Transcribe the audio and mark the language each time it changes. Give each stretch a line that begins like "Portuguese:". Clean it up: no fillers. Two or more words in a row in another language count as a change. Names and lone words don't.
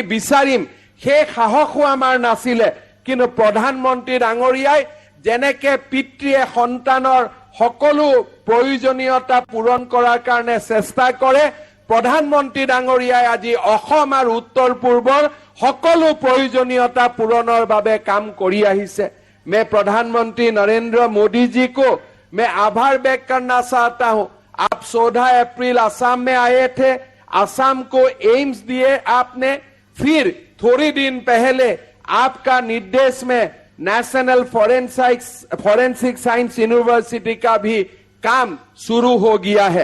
Assamese: বিচাৰিম সেই সাহসো আমাৰ নাছিলে কিন্তু প্ৰধানমন্ত্ৰী ডাঙৰীয়াই যেনেকে পিতৃয়ে সন্তানৰ সকলো প্ৰয়োজনীয়তা পূৰণ কৰাৰ কাৰণে চেষ্টা কৰে প্ৰধানমন্ত্ৰী ডাঙৰীয়াই আজি অসম আৰু উত্তৰ পূৰ্বৰ সকলো প্ৰয়োজনীয়তা পূৰণৰ বাবে কাম কৰি আহিছে
Hindi: मैं प्रधानमंत्री नरेंद्र मोदी जी को मैं आभार व्यक्त करना चाहता हूं आप 14 अप्रैल असम में आए थे असम को एम्स दिए आपने फिर थोड़ी दिन पहले आपका निर्देश में नेशनल फॉरेंसिक साइंस यूनिवर्सिटी का भी काम शुरू हो गया है।